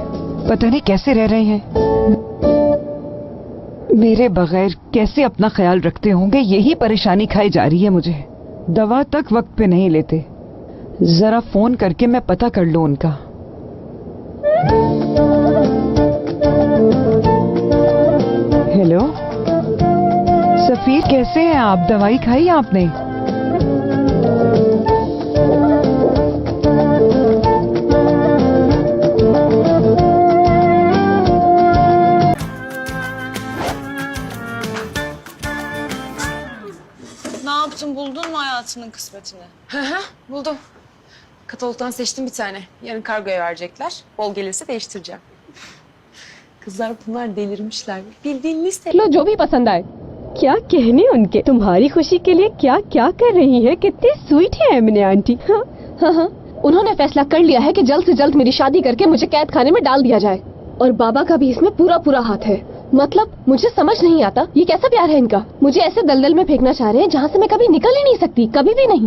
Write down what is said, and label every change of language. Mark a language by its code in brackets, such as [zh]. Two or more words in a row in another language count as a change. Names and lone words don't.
[hi] पता नहीं कैसे रह रहे हैं, मेरे बगैर कैसे अपना ख्याल रखते होंगे, यही परेशानी खाई जा रही है मुझे। दवा तक वक्त पे नहीं लेते। जरा फोन करके मैं पता कर लूं उनका। हेलो सफीर, कैसे हैं आप? दवाई खाई आपने? [tr] Ne yaptın? Buldun mu hayatının kısmetini? Hı hı, buldum. Katalogdan seçtim bir tane. Yarın kargoya verecekler. Bol gelirse değiştireceğim. Kızlar bunlar delirmişler. Bildiğin liste. [hi] लो जो भी पसंद आए। क्या कहने उनके, तुम्हारी खुशी के लिए क्या क्या कर रही है। कितनी स्वीट है एमने आंटी। हाँ हाँ हाँ, उन्होंने फैसला कर लिया है कि जल्द से जल्द मेरी शादी करके मुझे कैद खाने में डाल दिया जाए, और बाबा का भी इसमें पूरा पूरा हाथ है। मतलब मुझे समझ नहीं आता ये कैसा प्यार है इनका। मुझे ऐसे दलदल में फेंकना चाह रहे हैं जहाँ से मैं कभी निकल ही नहीं सकती, कभी भी नहीं।